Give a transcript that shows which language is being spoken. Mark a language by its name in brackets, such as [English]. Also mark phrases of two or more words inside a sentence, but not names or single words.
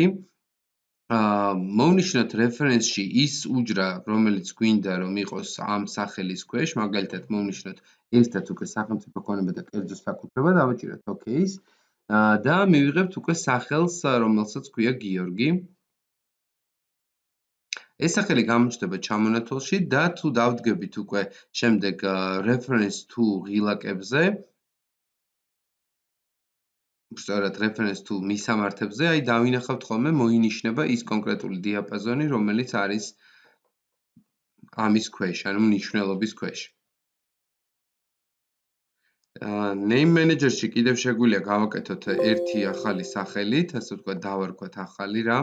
[Georgian] მოვნიშნოთ reference-ში ის უჯრა, რომელიც გვინდა რომ იყოს ამ სახელის ქვეშ, მაგალითად მოვნიშნოთ ერთად უკვე სახელმწიფო ქონება და კერძო საკუთრება, დავაჭიროთ OK-ს და მივიღებთ უკვე სახელს, რომელსაც ქვია გიორგი. ეს სახელი გამოჩნდება ჩამონათვალში და თუ დავდგებით უკვე შემდეგ [English] reference to [Georgian] ღილაკებზე, სწორად [English] reference to [Georgian] მისამართებზე, აი დავინახავთ ხოლმე მოინიშნება ის კონკრეტული დიაპაზონი, რომელიც არის ამის ქვეშ, ანუ მნიშვნელობის ქვეშ. [English] Name manager- [Georgian] ში კიდევ შეგვიძლია გავაკეთოთ ერთი ახალი სახელით, ასე ვთქვათ, დავარქვათ ახალი რამ.